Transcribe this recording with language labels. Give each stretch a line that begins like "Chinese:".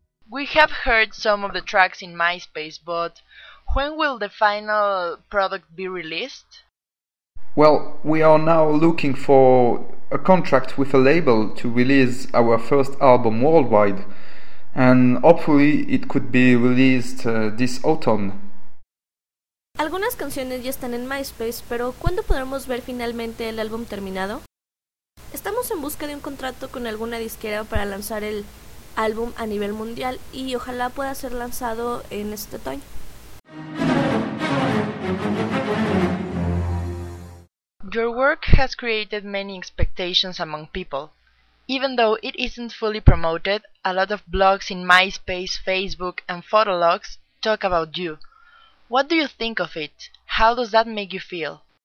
English: We have heard some of the tracks in MySpace, but when will the final product be released? Well, we are now looking for a contract with a label to release our first album worldwide, and hopefully it could be released this autumn.
Spanish: Algunas canciones ya están en MySpace, pero ¿cuándo podremos ver finalmente el álbum terminado? Estamos en busca de un contrato con alguna disquera para lanzar el álbum a nivel mundial y ojalá pueda ser lanzado en este otoño.
English: Your work has created many expectations among people. Even though it isn't fully promoted, a lot of blogs in MySpace, Facebook and Photologs talk about you. What do you think of it? How does that make you feel?